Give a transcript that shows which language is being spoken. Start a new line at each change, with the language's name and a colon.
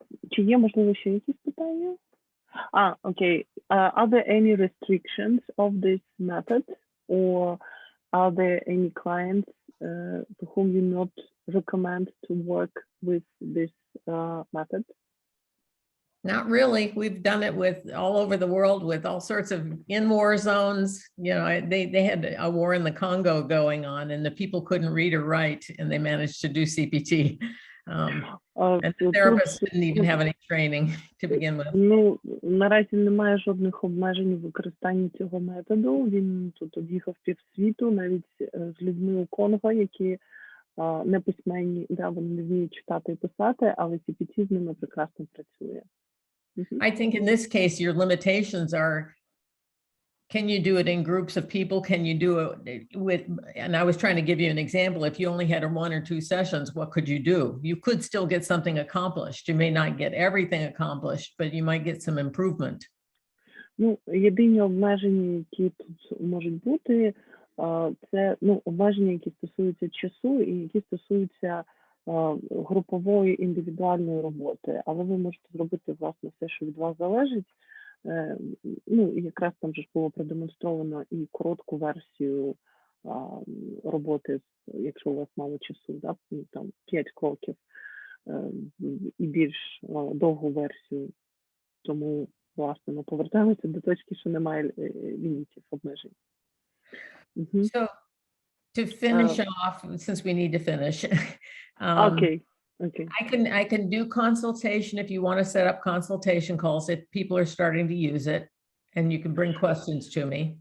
Ukrainian: Чи є, можливо, ще якісь питання?
English: Okay. Are there any restrictions of this method, or are there any clients to whom you not recommend to work with this method? Not really. We've done it with all over the world with all sorts of in war zones. You know, they had a war in the Congo going on, and the people couldn't read or write, and they managed to do CPT. And the therapists didn't even have any training to begin with.
Ukrainian: Наразі немає жодних обмежень у використанні цього методу. Він тут об'їхав півсвіту, навіть з людьми у Конго, які не письменні, да, вони не вміють читати і писати, але CPT з ними прекрасно працює.
English: I think in this case, your limitations are, can you do it in groups of people? Can you do it with, and I was trying to give you an example. If you only had 1 or 2 sessions, what could you do? You could still get something accomplished. You may not get everything accomplished, but you might get some improvement.
Ukrainian: Єдині обмеження, які тут можуть бути, це обмеження, які стосуються часу і які стосуються групової індивідуальної роботи, але ви можете зробити, власне, все, що від вас залежить. І якраз там же ж було продемонстровано і коротку версію роботи, якщо у вас мало часу, да, там 5 кроків, і більш довгу версію. Тому, власне, ми повертаємося до точки, що немає лімітів, обмежень.
English: So to finish off, since we need to finish. Okay. I can do consultation if you want to set up consultation calls if people are starting to use it, and you can bring questions to me.